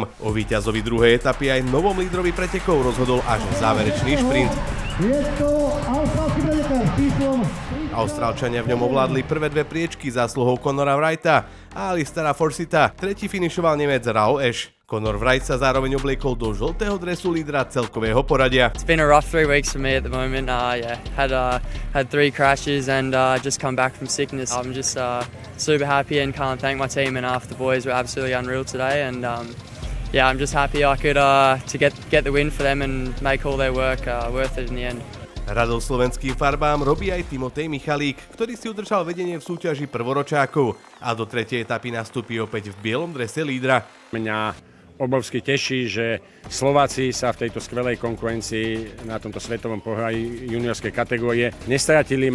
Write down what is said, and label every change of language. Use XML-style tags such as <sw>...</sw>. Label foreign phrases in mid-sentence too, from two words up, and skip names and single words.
<sk>O víťazovi druhej etapy aj novom lídrovi pretekov rozhodol až záverečný šprint. Austrálčania v ňom ovládli prvé dve priečky zásluhou Conora Wrighta a Alistera Forsytha. Tretí finišoval Nemec Raoul Esch. Conor Wright sa zároveň obliekol do žltého dresu lídra celkového poradia.</sk> <en>It's been a rough 3 weeks for me at the moment. Had 3 crashes and just come back from sickness. I'm just super happy and can't thank my team and half the boys were absolutely unreal today. And I'm just happy I could to get the win for them and make all their work worth it in the end.</en> <sk>Radosť slovenským farbám robí aj Timotej Michalík, ktorý si udržal vedenie v súťaži prvoročákov a do tretej etapy nastúpi opäť v bielom drese lídra. Mňa obrovsky teší, že Slováci sa v tejto skvelej konkurencii na tomto svetovom pohári juniorskej kategórie nestratili.</sk>